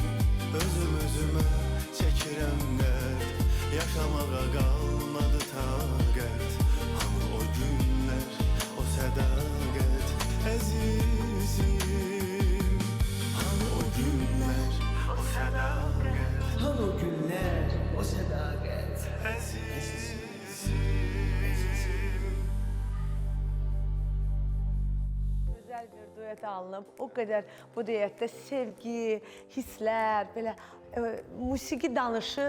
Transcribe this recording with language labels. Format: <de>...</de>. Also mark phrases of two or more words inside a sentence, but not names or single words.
<az>Özüm özümü çekirəm dert, yaşamağa kalmadı taqət. Hani o günler, o sədaqət əzizim. Hani o günler, o sədaqət. Hani o günlər, o sədaqət Əzizim. Güzel bir duet alınıb. O qədər bu duetdə sevgi, hisslər, belə musiqi danışır.</az>